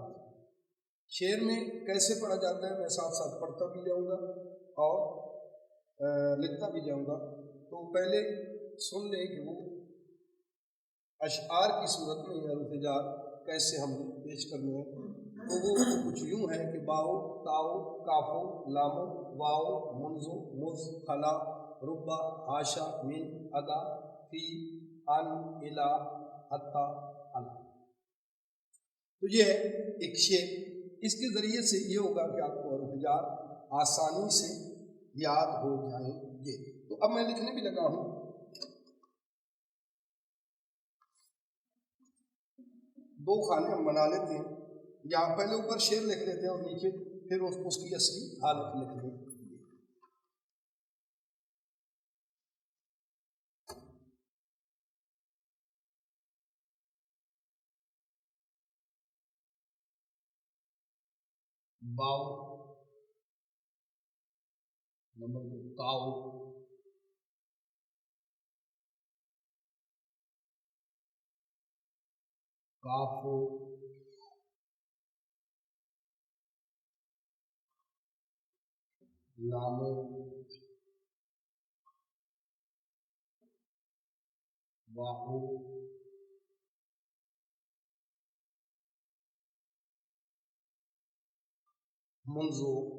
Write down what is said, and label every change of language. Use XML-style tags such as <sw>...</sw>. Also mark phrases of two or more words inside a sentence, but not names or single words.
<ur>شعر میں کیسے پڑھا جاتا ہے میں ساتھ ساتھ پڑھتا بھی جاؤں گا اور لکھتا بھی جاؤں گا۔ تو پہلے سن لیں کہ وہ اشعار کی صورت میں یہ حروف جار کیسے ہم پیش کرنے ہیں۔ تو وہ کچھ یوں ہے کہ</ur> <ar>باؤ، تاؤ، کافو، لامو، واؤ، منزو، مز، خلا، ربا، حاشا، من، ادا، فی، ان، الا، حتی، ال۔</ar> <ur>تو یہ ہے ایک شعر، اس کے ذریعے سے یہ ہوگا کہ آپ کو حروف جار آسانی سے یاد ہو جائیں گے۔ تو اب میں لکھنے بھی لگا ہوں۔ دو خانے ہم بنا لیتے ہیں، یہاں پہلے اوپر شعر لکھ لیتے ہیں اور نیچے پھر اس کی اصلی حالت لکھ لیں گے۔</ur> <ar>باؤ، نمبر 2 تاؤ، کافو، لامو، واہو، منزو،</ar>